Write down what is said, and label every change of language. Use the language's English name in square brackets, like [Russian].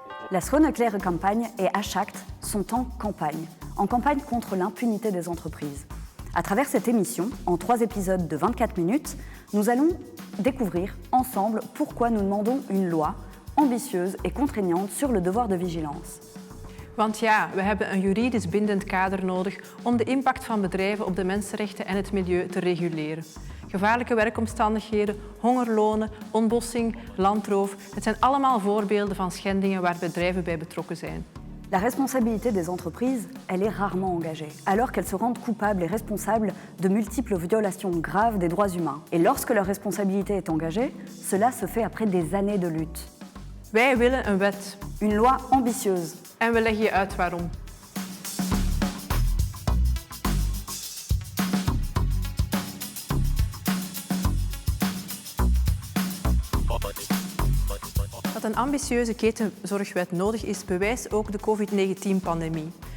[French] La ' campagne et ℚ sont en campagne contre l'impunité des entreprises. À travers cette émission, en 3 épisodes de 24 minutes, nous allons découvrir ensemble pourquoi nous demandons une loi ambitieuse et contraignante sur le devoir de vigilance. [Dutch] Want ja, we hebben een juridisch bindend kader nodig om de impact van bedrijven op de mensenrechten en het milieu te reguleren. Gevaarlijke werkomstandigheden, hongerlonen, ontbossing, landroof, het zijn allemaal voorbeelden van schendingen waar bedrijven bij betrokken zijn. [French] La responsabilité des entreprises, elle est rarement engagée, alors qu'elles se rendent coupables et responsables de multiples violations graves des droits humains. Et lorsque leur responsabilité est engagée, cela se fait après des années de lutte. [Dutch] Wij willen een wet. [French] Une loi ambitieuse. [Dutch] En we leggen je uit waarom. Dat een ambitieuze ketenzorgwet nodig is, bewijst ook de COVID-19-pandemie.